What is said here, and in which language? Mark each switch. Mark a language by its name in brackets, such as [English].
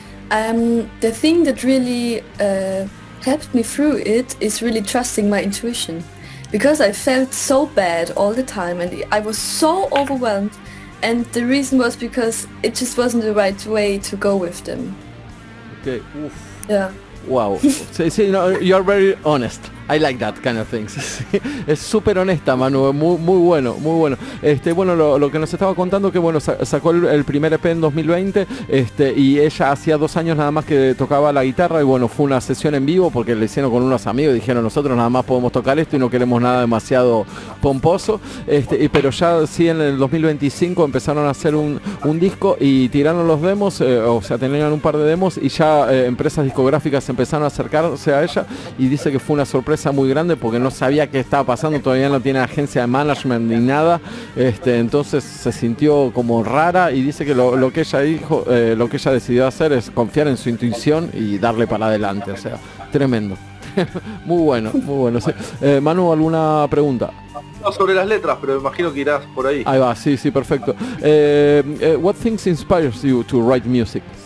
[English] The thing that really helped me through it is really trusting my intuition, because I felt so bad all the time, and I was so overwhelmed. And the reason was because it just wasn't the right way to go with them. Okay. Oof. Yeah. Wow. So, you're very honest. I like that kind of things. [Spanish] Es súper honesta, Manu, muy bueno, muy bueno. Bueno, lo que nos estaba contando, que bueno, sacó el primer EP en 2020, y ella hacía 2 años nada más que tocaba la guitarra, y bueno, fue una sesión en vivo porque le hicieron con unos amigos, dijeron, nosotros nada más podemos tocar esto y no queremos nada demasiado pomposo, pero ya sí en el 2025 empezaron a hacer un disco y tiraron los demos, o sea, tenían un par de demos, y ya empresas discográficas empezaron a acercarse a ella, y dice que fue una sorpresa muy grande porque no sabía qué estaba pasando, todavía no tiene agencia de management ni nada, entonces se sintió como rara, y dice que lo que ella dijo, lo que ella decidió hacer es confiar en su intuición y darle para adelante, o sea, tremendo. Muy bueno, muy bueno. Sí. Manu, ¿alguna pregunta? No, sobre las letras, pero imagino que irás por ahí. Ahí va, sí, perfecto. [English] What things inspires you to write music?